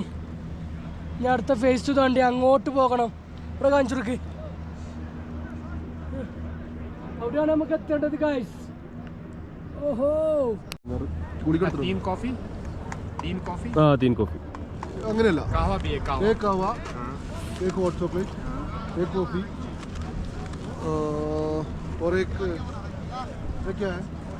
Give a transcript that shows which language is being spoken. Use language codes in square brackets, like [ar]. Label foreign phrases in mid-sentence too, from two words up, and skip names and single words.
[ml] ഞാൻ അടുത്ത ഫേസ് 2 താണ്ടി അങ്ങോട്ട് പോകണം. ഇവിടെ കാണിച്ചു കൊടുക്ക്. അവിടെയാണ് നമുക്ക് എത്തേണ്ടത് ഗൈസ്. ഓഹോ, [hi] 3 कॉफी [ml] ആ 3 കോഫി. അങ്ങനെയല്ല, [hi] कहवा भी है कहवा एक कहवा, एक [en] hot chocolate, [hi] एक कॉफी और एक ये क्या है?